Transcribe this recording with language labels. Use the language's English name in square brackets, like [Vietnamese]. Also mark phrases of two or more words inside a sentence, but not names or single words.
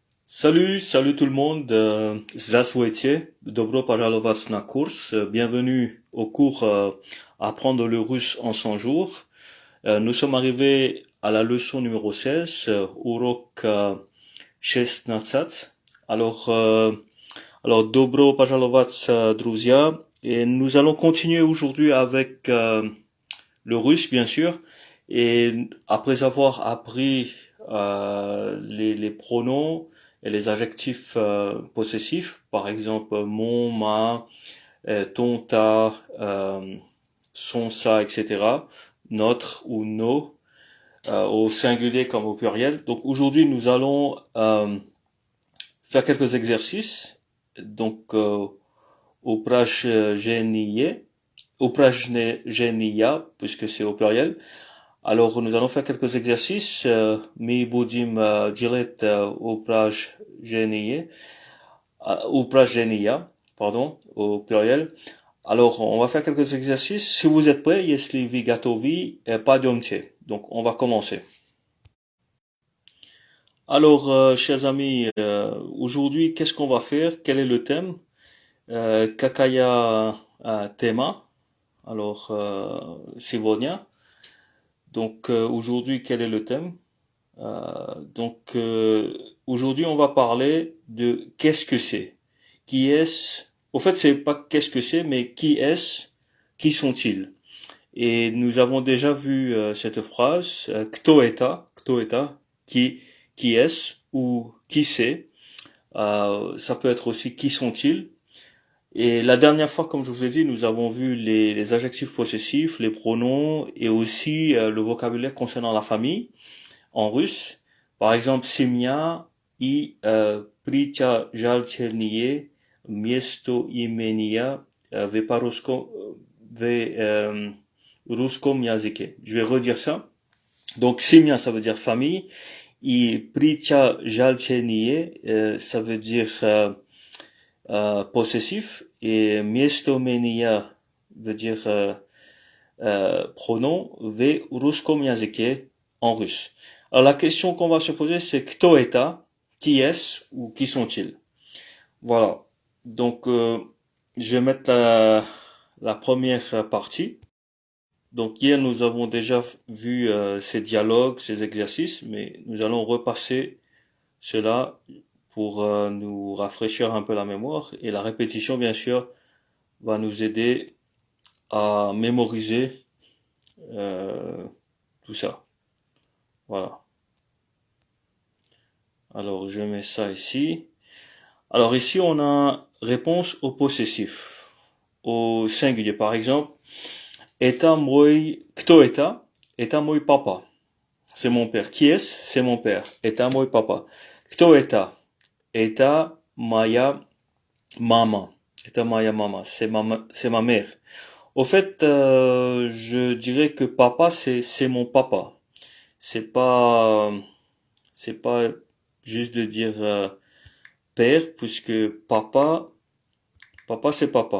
[French] Salut tout le monde. [Russian] Здравствуйте. Добро пожаловать на курс. [French] Bienvenue au cours Apprendre le russe en 100 jours. Nous sommes arrivés à la leçon numéro 16, урок 16. Alors, [Russian] добро пожаловать, друзья. [French] Et nous allons continuer aujourd'hui avec le russe, bien sûr. Et après avoir appris les pronoms et les adjectifs possessifs, par exemple mon, ma, ton, ta, son, ça, etc., notre ou nos, au singulier comme au pluriel. Donc aujourd'hui, nous allons faire quelques exercices. Donc, [Russian] упражнение, упражнения, [French] puisque c'est au pluriel. Alors, nous allons faire quelques exercices. [Russian] Мы будем делать упражнения, [French] pardon, au pluriel. Alors, on va faire quelques exercices. Si vous êtes prêts, [Russian] если вы готовы, пойдемте. [French] Donc, on va commencer. Alors, chers amis, aujourd'hui, qu'est-ce qu'on va faire? Quel est le thème? [Russian] Какая тема? [French] Alors, сегодня. Donc, aujourd'hui, quel est le thème? Aujourd'hui, on va parler de qu'est-ce que c'est. Qui est-ce? Au fait, c'est pas qu'est-ce que c'est, mais qui est-ce? Qui sont-ils? Et nous avons déjà vu cette phrase, [Russian] кто это, [French] qui est-ce ou qui c'est. Ça peut être aussi qui sont-ils. Et la dernière fois, comme je vous ai dit, nous avons vu les adjectifs possessifs, les pronoms et aussi le vocabulaire concernant la famille en russe. Par exemple, [Russian] семья и притяжательные место имения в русском языке. [French] Je vais redire ça. Donc, семья, ça veut dire famille. Et притяжательные, ça veut dire possessif. Et местоимение veut dire pronom [Russian] в русском языке [French] en russe. Alors la question qu'on va se poser, c'est [Russian] кто это, [French] qui est-ce ou qui sont-ils? Voilà. Donc je vais mettre la première partie. Donc hier nous avons déjà vu ces dialogues, ces exercices, mais nous allons repasser cela pour nous rafraîchir un peu la mémoire. Et la répétition, bien sûr, va nous aider à mémoriser tout ça. Voilà. Alors, je mets ça ici. Alors, ici, on a réponse au possessif, au singulier. Par exemple, [Russian] это мой, кто это? Это мой папа. [French] C'est mon père. Qui est-ce? C'est mon père. [Russian] Это мой папа. Кто это? Это моя мама. Это моя мама. [French] C'est ma mère. Au fait, je dirais que papa, c'est mon papa. C'est pas juste de dire père, puisque papa c'est papa.